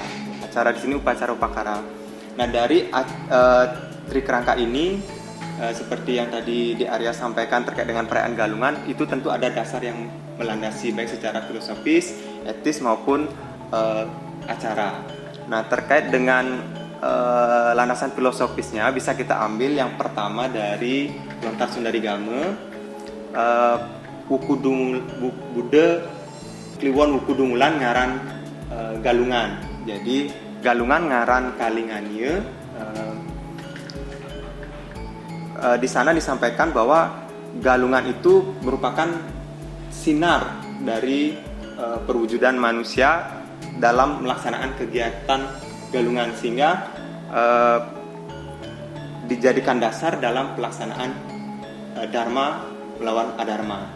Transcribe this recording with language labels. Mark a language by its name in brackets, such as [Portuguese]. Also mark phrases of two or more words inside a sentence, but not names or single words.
[Indonesian] Acara di sini upacara upakara. Nah, dari trikerangka ini seperti yang tadi Di Arya sampaikan terkait dengan perayaan Galungan, itu tentu ada dasar yang melandasi baik secara filosofis, etis maupun acara. Nah, terkait dengan landasan filosofisnya bisa kita ambil yang pertama dari Lontar Sundarigama, Buddha Kliwon Wukudungulan ngaran Galungan. Jadi Galungan ngaran Kalingannya. Di sana disampaikan bahwa Galungan itu merupakan sinar dari perwujudan manusia dalam melaksanakan kegiatan Galungan, sehingga dijadikan dasar dalam pelaksanaan Dharma melawan Adharma.